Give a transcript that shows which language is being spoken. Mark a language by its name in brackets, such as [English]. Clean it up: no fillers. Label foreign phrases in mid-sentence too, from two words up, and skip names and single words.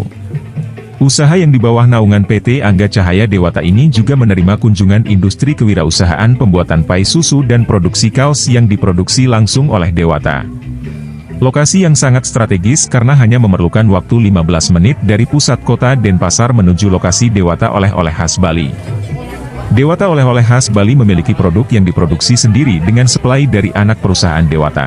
[Indonesian] Usaha yang di bawah naungan PT Angga Cahaya Dewata ini juga menerima kunjungan industri kewirausahaan pembuatan pai susu dan produksi kaos yang diproduksi langsung oleh Dewata. Lokasi yang sangat strategis karena hanya memerlukan waktu 15 menit dari pusat kota Denpasar menuju lokasi Dewata Oleh-oleh khas Bali. Dewata Oleh-oleh khas Bali memiliki produk yang diproduksi sendiri dengan suplai dari anak perusahaan Dewata.